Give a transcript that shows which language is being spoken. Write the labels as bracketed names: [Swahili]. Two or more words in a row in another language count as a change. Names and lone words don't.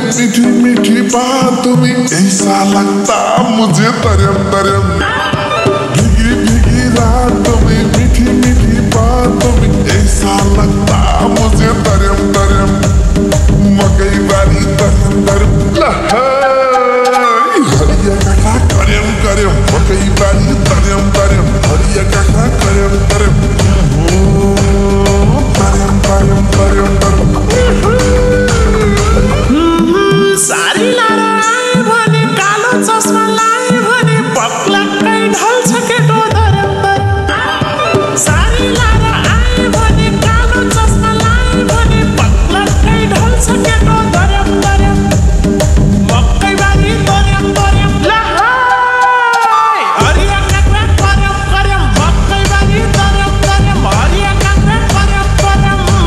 [Hindi] मीठी मीठी बातों में ऐसा लगता मुझे तरम तरम। भीगी भीगी रातों में मीठी मीठी बातों में ऐसा लगता मुझे तरम तरम। मकई वाली तरम तरम हरिया काका करम करम। मकई वाली तरम तरम हरिया काका करम करम। तरम तरम तरम तरम। [Nepali] सारी लारा आए भने कालो चस्मा लाए भने पक्लक्कै ढल्छ केटो धरम धरम। सारी लारा आए भने कालो चस्मा लाए भने पक्लक्कै ढल्छ केटो धरम धरम। मकै बारी धरम धरम लहाई हरिया काका करम करम। मकै बारी धरम धरम हरिया काका करम करम।